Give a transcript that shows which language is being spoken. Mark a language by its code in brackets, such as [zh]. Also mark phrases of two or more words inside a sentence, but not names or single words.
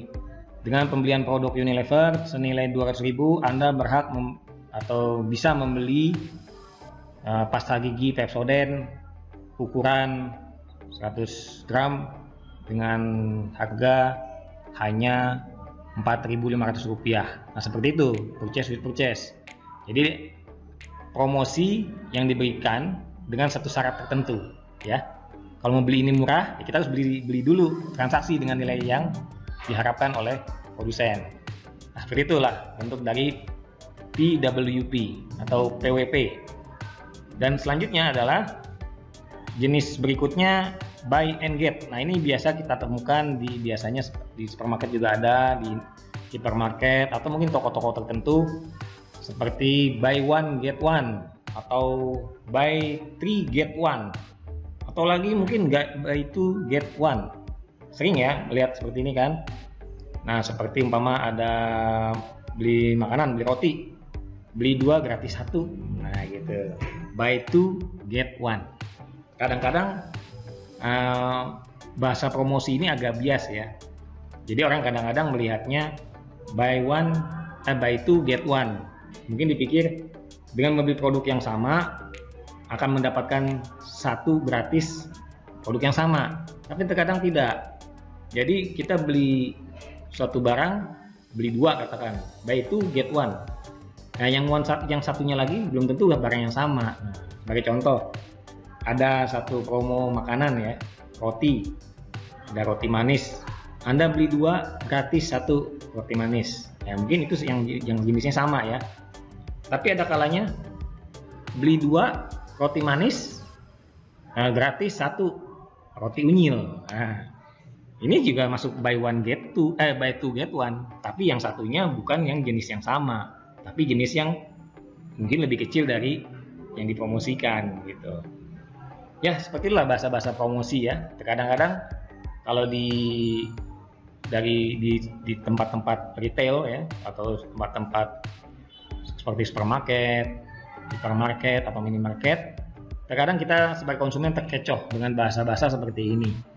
[id] Dengan pembelian produk Unilever senilai 200.000, Anda berhak atau bisa membeli pasta gigi Pepsodent ukuran 100 gram dengan harga hanya Rp4.500. Nah, seperti itu, [en] purchase with purchase. [id] Jadi promosi yang diberikan dengan satu syarat tertentu, ya. Kalau mau beli ini murah, ya kita harus beli dulu transaksi dengan nilai yang diharapkan oleh produsen. Nah, seperti itulah bentuk dari PWP atau PWP. Dan selanjutnya adalah jenis berikutnya [en] buy and get. [id] Nah, ini biasa kita temukan biasanya di supermarket juga ada, di hipermarket atau mungkin toko-toko tertentu seperti [en] buy one get one [id] atau [en] buy three get one [id] atau lagi mungkin [en] buy two get one. [id] Sering ya melihat seperti ini kan. Nah, seperti umpama ada beli makanan, beli roti, beli 2 gratis 1. Nah, gitu. [en] Buy 2 get 1. [id] Kadang-kadang bahasa promosi ini agak bias ya. Jadi orang kadang-kadang melihatnya [en] buy 2 get 1. [id] Mungkin dipikir dengan membeli produk yang sama akan mendapatkan 1 gratis produk yang sama. Tapi terkadang tidak. Jadi kita beli suatu barang, beli 2 katakan, [en] buy 2 get 1. [id] Nah, yang satunya lagi belum tentu barang yang sama. Sebagai contoh, ada satu promo makanan ya, roti. Ada roti manis. Anda beli 2 gratis 1 roti manis. Ya, mungkin itu yang jenisnya sama ya. Tapi ada kalanya beli 2 roti manis gratis 1 roti unyil. Nah, ini juga masuk [en] buy 2 get 1, [id] tapi yang satunya bukan yang jenis yang sama, tapi jenis yang mungkin lebih kecil dari yang dipromosikan gitu. Ya, seperti itulah bahasa-bahasa promosi ya. Kadang-kadang kalau di tempat-tempat retail ya, atau tempat-tempat seperti supermarket, hipermarket atau minimarket, terkadang kita sebagai konsumen terkecoh dengan bahasa-bahasa seperti ini.